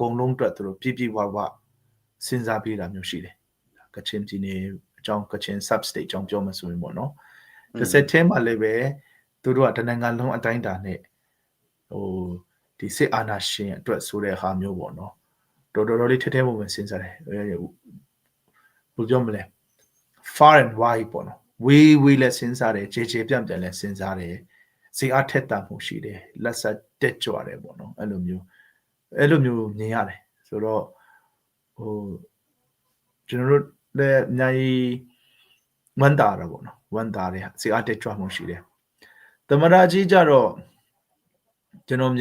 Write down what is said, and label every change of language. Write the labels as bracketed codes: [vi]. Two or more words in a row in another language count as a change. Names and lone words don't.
[my] ကုန်လုံးအတွက်သူတို့ပြဝစဉ်းစားပေးတာမျိုးရှိတယ်ကချင်ပြည်နယ်အကြောင်းကချင် [en] sub state [my] အကြောင်းပြော မှဆိုရင်ပေါ့နော်တစ်ဆက်ထဲမှာလည်းပဲသူတို့ကတနိုင်ငံလုံးအတိုင်းအတာနဲ့ဒီစစ်အာဏာရှင်အတွက်ဆိုတဲ့ဟာမျိုးပေါ့နော်တော်လေးထဲပုံပဲစဉ်းစားတယ်ဘယ်လိုပြောမလဲ [en] far and wide [my] ပေါ့နော်ဝေးလဲစဉ်းစားတယ်ခြေပြန့်လဲစဉ်းစားတယ်စိတ်အားထက်သန်မှုရှိတယ်လက်ဆက်တက်ကြွတယ်ပေါ့နော်အဲ့လိုမျိုးမြင်ရတယ်ဆိုတော့ ကျွန်တော်တို့လည်းအများကြီးဝမ်းသာတာပေါ့နော်ဝမ်းသာတယ်စိတ်အားတက်ကြွမှုရှိတယ်သမရာကြီးကြတော့ကျွန်တော်မြ